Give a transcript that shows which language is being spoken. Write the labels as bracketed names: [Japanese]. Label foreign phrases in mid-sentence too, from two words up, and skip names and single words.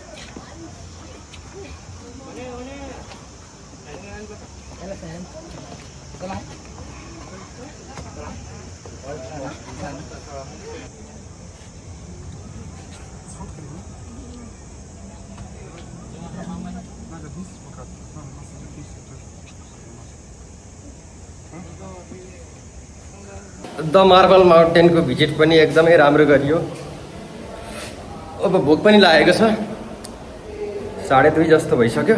[Russian] Сфоткали, да? Надо вниз пока. Надо нас записать тоже. [Nepali] द मार्बल माउन्टेनको भिजिट पनि एकदमै राम्रो गरियो। अब भोक पनि लागेको छ, 2:30 जस्तो भइसक्यो।